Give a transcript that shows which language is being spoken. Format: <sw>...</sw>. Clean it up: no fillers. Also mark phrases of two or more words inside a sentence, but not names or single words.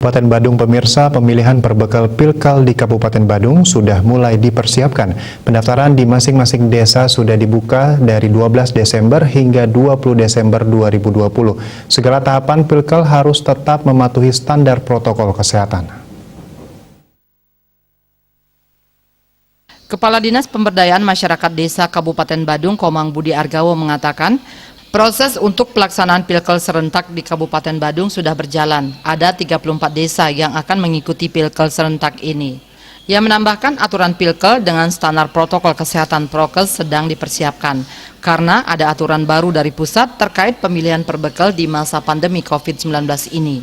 <id>Kabupaten Badung pemirsa, pemilihan perbekal Pilkal di Kabupaten Badung sudah mulai dipersiapkan. Pendaftaran di masing-masing desa sudah dibuka dari 12 Desember hingga 20 Desember 2020. Segala tahapan Pilkal harus tetap mematuhi standar protokol kesehatan. Kepala Dinas Pemberdayaan Masyarakat Desa Kabupaten Badung, Komang Budi Argawo mengatakan, proses untuk pelaksanaan Pilkal serentak di Kabupaten Badung sudah berjalan. Ada 34 desa yang akan mengikuti Pilkal serentak ini. Ia menambahkan aturan Pilkal dengan standar protokol kesehatan Prokes sedang dipersiapkan karena ada aturan baru dari pusat terkait pemilihan perbekal di masa pandemi COVID-19 ini.</id>